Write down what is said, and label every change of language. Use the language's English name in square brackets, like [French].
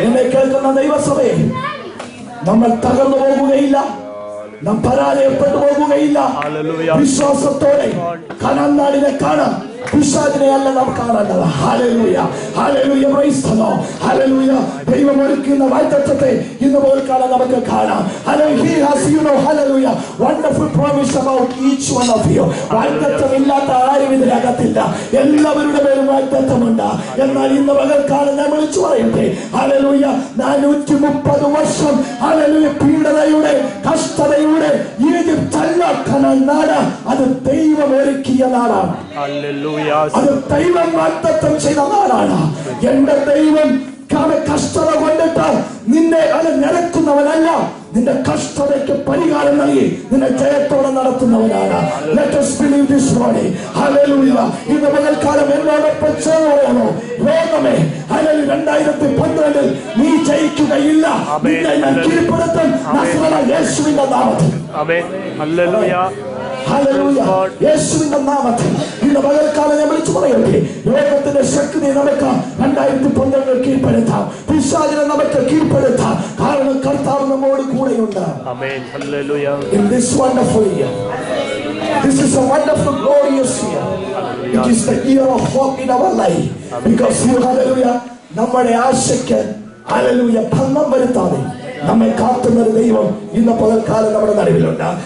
[Malayalam] എന്നെ കേൾക്കുന്ന ദൈവസഭയെ, നമ്മൾ തകർന്നു പോകുകയില്ല, നാം പരാജയപ്പെട്ടു പോകുകയില്ല. വിശ്വാസത്തോടെ കനാൻ നാടിനെ കാണാം, പിശാചിനെ അല്ല നാം കാണേണ്ടത്. Hallelujah. Hallelujah. [English] Praise the Lord. [Malayalam] Hallelujah. ദൈവം ഒരുക്കുന്ന വാഗ്ദത്തത്തെ ഇന്ന് പോൽക്കാലം നമുക്ക് കാണാം. Hallelujah. [English] He has, you know, hallelujah, wonderful promise about each one of you. [Malayalam] വാഗ്ദത്തമില്ലാത്ത ആരും ഇതിനകത്തില്ല. എല്ലാവരുടെ പേരും വാഗ്ദത്തമുണ്ട്. എന്നാൽ ഇന്ന് പകൽക്കാലം ഞാൻ വിളിച്ചു പറയട്ടെ, ഹല്ലേലൂയ, 430 വർഷം ഹല്ലേലൂയ പീഡനയുടെ കഷ്ടതയുടെ ഈജിപ്ത് അല്ല കനാൻ നാട്, അത് ദൈവം ഒരുക്കിയ നാടാണ്. അത് ദൈവം വാഗ്ദത്തം ചെയ്ത നാടാണ്. എന്റെ ദൈവം കഷ്ടത കൊണ്ടിട്ട് നിന്നെ അത് നിരക്കുന്നവനല്ല, നിന്റെ കഷ്ടതയ്ക്ക് പരിഹാരം നൽകി നിന്നെ ജയത്തോടെ നടത്തുന്നവനാണ്. [English] Let us believe this morning. Hallelujah. [Malayalam] ഇന്ന് പകൽക്കാലം എന്നോടൊപ്പം ചേർന്നോ ലോകമേ, ഹല്ലേലൂയ, 2012 നീ ജയിക്കുകയില്ല, നിന്നെ ഞാൻ കീഴ്പ്പെടുത്തും നസ്രേയ യേശുവിന്റെ നാമത്തിൽ. ആമേൻ. ഹല്ലേലൂയ. ഹല്ലേലൂയ. യേശുവിന്റെ നാമത്തിൽ ഇന്ന് പകൽക്കാലം ഞാൻ വിളിച്ചു പറയട്ടെ, ലോകത്തിന്റെ ശക്തി നമുക്ക് 2012 കീഴ്പ്പെടുത്താം, പിശാചിനെ നമുക്ക് കീഴ്പ്പെടുത്താം. കാരണം കർത്താവ് നമ്മോട് കൂടെയുണ്ട്. ആമേൻ. Hallelujah. [English] In this wonderful year, this is a wonderful glorious year. It is the year of hope in our life, because you, [Malayalam] hallelujah, നമ്മുടെ ആശയ്ക്ക് ഹല്ലേലൂയ ഭംഗം വരുത്താതെ നമ്മെ കാത്തുന്ന ദൈവം ഇന്ന് പകൽക്കാലം നമ്മുടെ നടുവിലുണ്ട്.